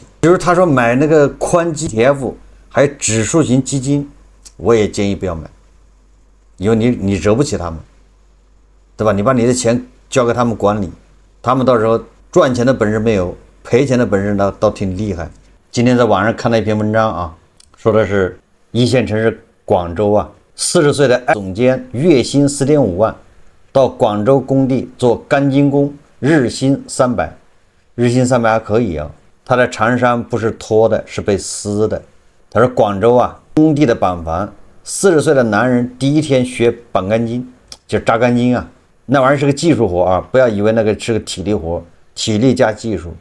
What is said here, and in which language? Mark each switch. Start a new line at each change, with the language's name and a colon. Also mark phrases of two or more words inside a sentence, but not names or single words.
Chinese: 就是他說買那個寬基 ETF，還有指數型基金，我也建議不要買。因为你惹不起他们，对吧？你把你的钱交给他们管理，他们到时候賺錢的本事沒有，賠錢的本事呢倒挺厲害。今天在網上看到一篇文章啊，說的是一線城市廣州啊，40歲的總監月薪4.5萬，到廣州工地做鋼筋工，日薪300，日薪300還可以啊。他的長衫不是脫的，是被撕的。他說廣州啊，工地的板房，40歲的男人第一天學綁鋼筋，就是扎鋼筋啊，那玩意兒是個技術活啊，不要以為那個是個體力活，體力加技術。